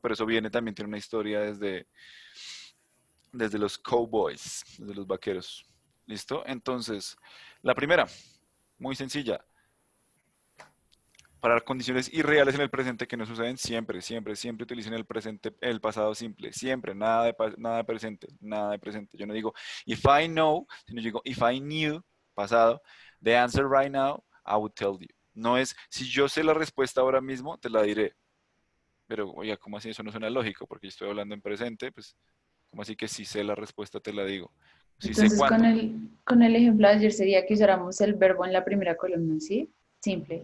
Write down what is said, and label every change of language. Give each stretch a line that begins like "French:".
Spanish: Pero eso viene también, tiene una historia desde los cowboys, desde los vaqueros, ¿listo? Entonces, la primera, muy sencilla, para condiciones irreales en el presente que no suceden siempre, siempre, siempre utilicen el presente, el pasado simple, siempre, nada de presente, nada de presente. Yo no digo
English: if I know,
Spanish: sino yo digo
English: if I knew,
Spanish: pasado,
English: the answer right now, I would tell you.
Spanish: No es si yo sé la respuesta ahora mismo, te la diré. Pero, oiga, ¿cómo así? Eso no suena lógico, porque yo estoy hablando en presente, pues, ¿cómo así que si sé la respuesta te la digo? Si sé Entonces, cuándo. con el ejemplo de ayer sería que usáramos el verbo en la primera columna, ¿sí? Simple.